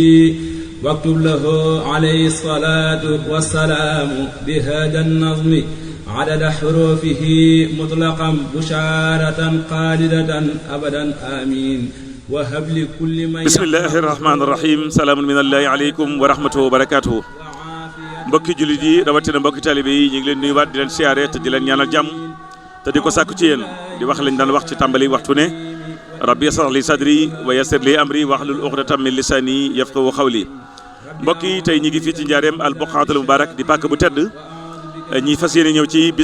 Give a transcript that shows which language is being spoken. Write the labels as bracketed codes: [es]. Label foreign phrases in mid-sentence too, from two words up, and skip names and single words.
[ar] واكتب له عليه الصلاة والسلام بهذا النظم عدد حروفه مطلقا بشارة خالدة أبدا آمين وهب لكل من بسم الله الرحمن الرحيم سلام من الله عليكم ورحمته وبركاته [wo] mbokki jullit yi rawatina mbokki taalibe yi ñu ngi leen nuyuwaat di leen siyaare te di leen ñaanal jàmm te di ko sàkku ci yéen di wax lañ daan wax ci tàmbali waxtu ne rabbi [ar] اشرح لي صدري ويسر لي أمري واحلل عقدة من لساني يفقهوا قولي [wo] mbokk yi tey ñi ngi fii ci njaareem [ar] البقعة المباركة [wo] di pàkk bu tedd ñi fas yéene ñëw ci bis